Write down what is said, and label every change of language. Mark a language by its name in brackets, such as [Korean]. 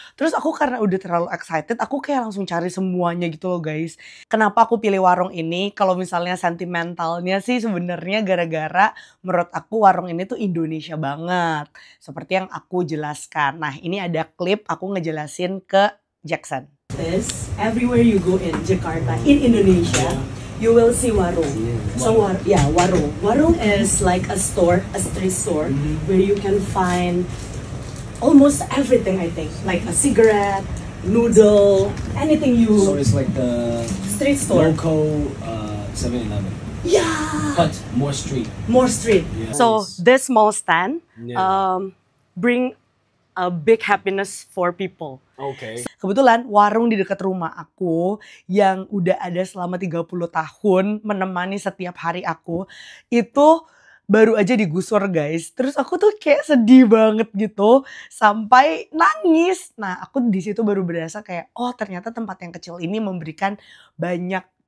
[Indonesian] Terus aku karena udah terlalu excited, aku kayak langsung cari semuanya gitu loh guys. Kenapa aku pilih warung ini? Kalau misalnya sentimentalnya sih sebenarnya gara-gara menurut aku warung ini tuh Indonesia banget, seperti yang aku jelaskan. Nah ini ada klip aku ngejelasin ke Jackson. [English] This everywhere you go in Jakarta, in Indonesia, you will see warung. So warung. Warung is like a store, a street store, where you can find almost everything I think. Like a cigarette, noodle, anything you... So it's like the street store. local 7-Eleven. Yeah! But more street. More street. Yeah. So this small stand Yeah. bring a big happiness for people. Okay. [Indonesian] Kebetulan warung di dekat rumah aku yang udah ada selama 30 tahun menemani setiap hari aku itu baru aja digusur guys. Terus aku tuh kayak sedih banget gitu sampai nangis. Nah aku di situ baru berasa kayak oh ternyata tempat yang kecil ini memberikan banyak